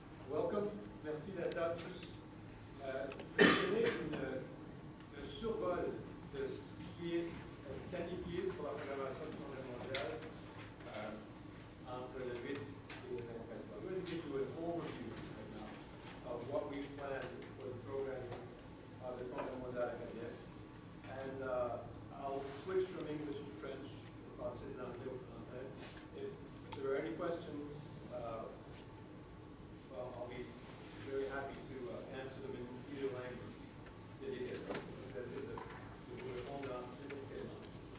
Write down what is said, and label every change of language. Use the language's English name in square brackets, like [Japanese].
[French] Welcome, merci d'être là tous. Je vais donner un survol de ce qui est planifié pour la programmation du Congrès mondial entre le 8 et le 24. [English] I'm going to give you an overview right now of what we planned for the programming of the Congrès mondial acadien. And I'll switch from English to French, [French] français et anglais au français. [English] If there are any questions, well, I'll be very happy to answer them in either language. [French] C'est des questions que je vais essayer de vous répondre en n'importe quelle langue.